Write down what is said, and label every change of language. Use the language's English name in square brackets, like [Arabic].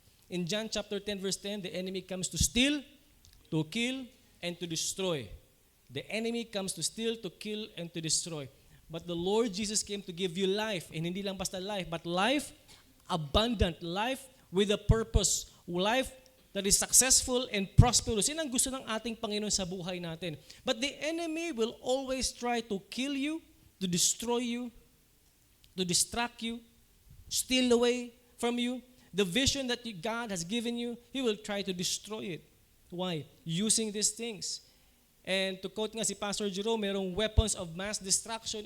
[English] In John chapter 10 verse 10, the enemy comes to steal, to kill, and to destroy. The enemy comes to steal, to kill, and to destroy. But the Lord Jesus came to give you life, and [Filipino] hindi lang basta [English] life, but life abundant, life with a purpose, life that is successful and prosperous. [Filipino] Yan ang gusto ng ating Panginoon sa buhay natin. [English] But the enemy will always try to kill you, to destroy you, to distract you, steal away from you. The vision that God has given you, He will try to destroy it. Why? Using these things. And to quote [Filipino] nga si [English] Pastor Jerome, [Filipino] merong [English] weapons of mass destruction.